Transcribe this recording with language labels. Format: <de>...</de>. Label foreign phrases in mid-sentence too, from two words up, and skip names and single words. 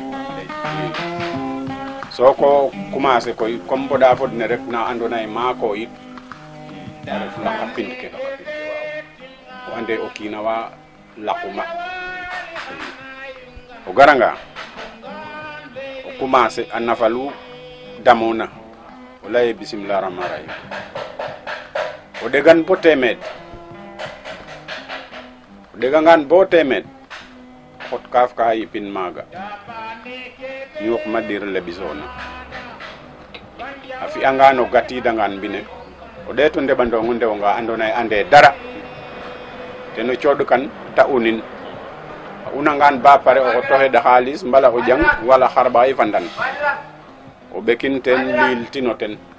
<srr>soko commencer koy comme mboɗa fod ne rek na andona ye maako yit a ref laqa pind ke o ande o kiina wa laquma o garanga o commencer a nafalu damona o leye</srr> <ar>بسم الله الرحمن الرحيم</ar> <srr>o ɗegan bo temed o ɗegangan bo temed xot kaaf ka yipin maaga ñuux ma dir le ɓisoona a fi'angan o gatiidangan mbine o ɗeeto ndeɓandong o ndewonga andoona yee ande dara ten o cooɗkan ta unin a unangan ba pare o xot o xeɗa xaalis mbala o ƴang wala xarɓaxay fandan o ɓekin ten liiltino ten</srr>